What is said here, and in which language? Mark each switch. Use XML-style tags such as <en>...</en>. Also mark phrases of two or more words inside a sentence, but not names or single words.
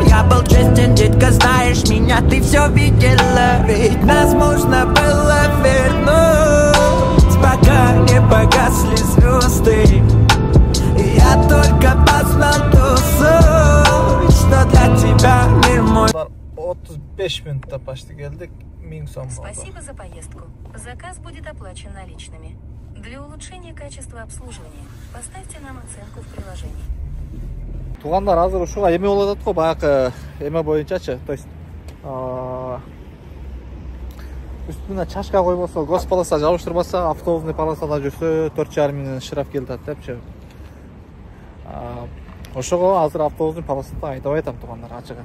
<ru>Я был честен, детка, знаешь меня, ты все видела. Ведь нас можно было вернуть, пока не погасли звезды. Я только познал ту суть, что для тебя мир мой.</ru> <ky>35 минутта почти келдик. 1000 сом.</ky> <ru>Спасибо за поездку. Заказ будет оплачен наличными. Для улучшения качества обслуживания поставьте нам оценку в приложении.</ru> <ky>Тугандар азыр ушуга эме болуп атат го, баягы эме боюнчачы.</ky> <ru>То есть</ru> <ky>үстүнө чашка койбосо, госполоса жабыштырбаса, автобусный полосада жүрсө 4,5 миңден штраф келип атат депчи. Ошого азыр автобусный полосада айдабай атам тугандар, ачыгы.</ky>